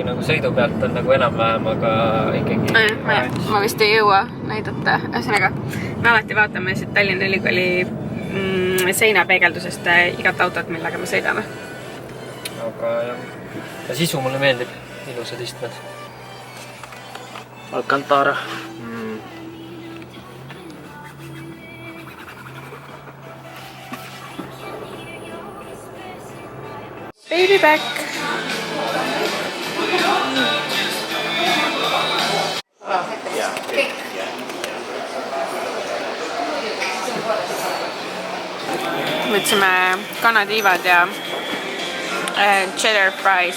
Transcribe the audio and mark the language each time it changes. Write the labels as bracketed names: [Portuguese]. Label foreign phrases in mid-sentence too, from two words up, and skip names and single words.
[Estonian] Nagu sõidu pealt on nagu enam-vähem, aga ikkagi... Ma vist ei jõua näidata. Ühesõnaga, me alati vaatame siit Tallinna Ülikooli seinapeegeldusest igat autot, millega me sõidame. Aga jah, sisu mulle meeldib, ilusad istmed. Alcantara. [English] Baby back! [Estonian] Võtsime kanatiivad ja [English] cheddar fries.